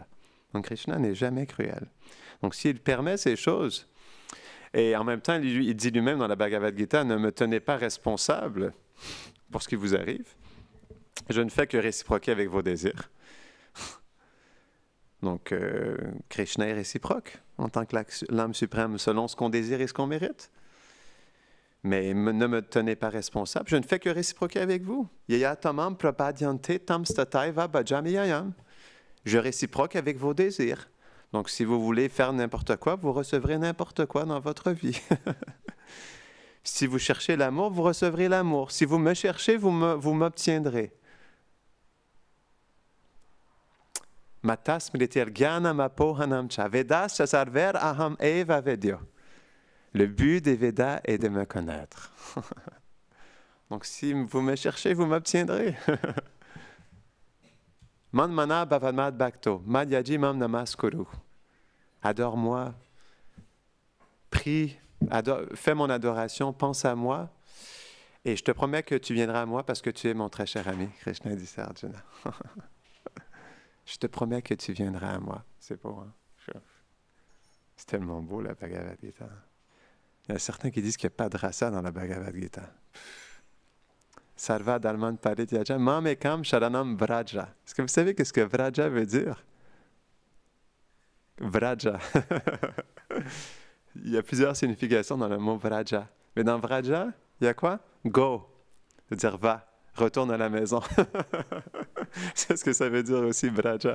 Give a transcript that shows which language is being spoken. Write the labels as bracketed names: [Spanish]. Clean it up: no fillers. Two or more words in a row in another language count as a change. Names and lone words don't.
[French] Donc, Krishna n'est jamais cruel. Donc, s'il permet ces choses, et en même temps, il dit lui-même dans la Bhagavad Gita, « Ne me tenez pas responsable pour ce qui vous arrive. Je ne fais que réciproquer avec vos désirs. » Donc, Krishna est réciproque en tant que l'âme suprême, selon ce qu'on désire et ce qu'on mérite. Mais ne me tenez pas responsable. Je ne fais que réciproquer avec vous. [Sanskrit] ये यथा मां प्रपद्यन्ते तांस् तथैव भजाम्यहम्. [French] Je réciproque avec vos désirs. Donc, si vous voulez faire n'importe quoi, vous recevrez n'importe quoi dans votre vie. Si vous cherchez l'amour, vous recevrez l'amour. Si vous me cherchez, vous m'obtiendrez. [Sanskrit] मत्तः स्मृतिर् ज्ञानम् अपोहनं च वेदैश् सर्वैर् अहम् एव वेद्यो. [French] Le but des Védas est de me connaître. Donc, si vous me cherchez, vous m'obtiendrez. [Sanskrit] मन् मना भव मद् भक्तो, मद्याजी मां नमस्कुरु. [French] Adore-moi, prie, fais mon adoration, pense à moi, et je te promets que tu viendras à moi parce que tu es mon très cher ami. Krishna dit ça à Arjuna. Je te promets que tu viendras à moi. C'est beau, hein? C'est tellement beau, la Bhagavad Gita. Il y a certains qui disent qu'il n'y a pas de rasa dans la Bhagavad Gita. [Sanskrit] सर्व धर्मान् परित्यज्य मामेकं शरणं व्रज. [French] Est-ce que vous savez ce que vraja veut dire? Vraja. Il y a plusieurs significations dans le mot vraja. Mais dans vraja, il y a quoi? Go. C'est-à-dire va, retourne à la maison. C'est ce que ça veut dire aussi, vraja.